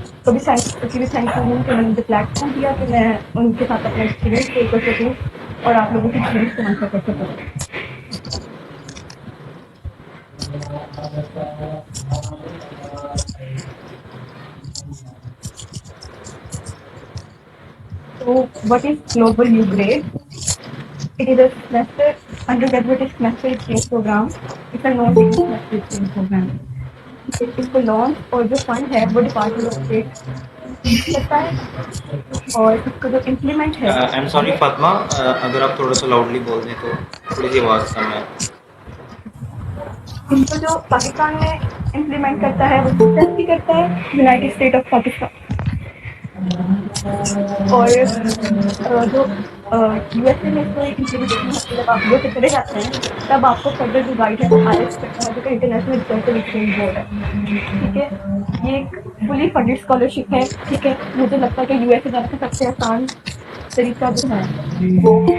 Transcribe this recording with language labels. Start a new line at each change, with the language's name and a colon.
Urdu: بھی thank you ہوں کہ میں نے مجھے پلیٹ فارم دیا کہ میں ان کے ساتھ اپنا ایکسپیرینس شیئر کر سکوں اور آپ لوگوں کی کویریز کو آنسر کر سکوں۔
English: So, what is Global U Grade? It is a semester undergraduate semester exchange program. It's a non-degree semester exchange program.
Urdu: اس کو لانچ اور جو فنڈ ہے وہ ڈپارٹمنٹ آف اسٹیٹ کرتا ہے، اور اس کو جو امپلیمنٹ ہے آئی ایم سوری فاطمہ، اگر آپ تھوڑا سا لاؤڈلی بول دیں تو تھوڑی سی آواز کم ہے۔ ان کو جو پاکستان میں امپلیمنٹ کرتا ہے وہ سکسیسفلی کرتا ہے یونائٹیڈ اسٹیٹ آف پاکستان، اور جو یو ایس اے میں اس کو امپلیمنٹیشن ہوتی ہے، جب آپ یو ایس اے چلے جاتے ہیں تب آپ کو فردر جو گائیڈ ہے وہ آئیلٹس کرتا ہے جو کہ انٹرنیشنل ریسرچ ایکسچینج بورڈ ہے، ٹھیک ہے؟ یہ ایک فلی فنڈیڈ اسکالرشپ ہے، ٹھیک ہے؟ مجھے لگتا ہے کہ یو ایس اے جانے کا سب سے آسان طریقہ جو ہے وہ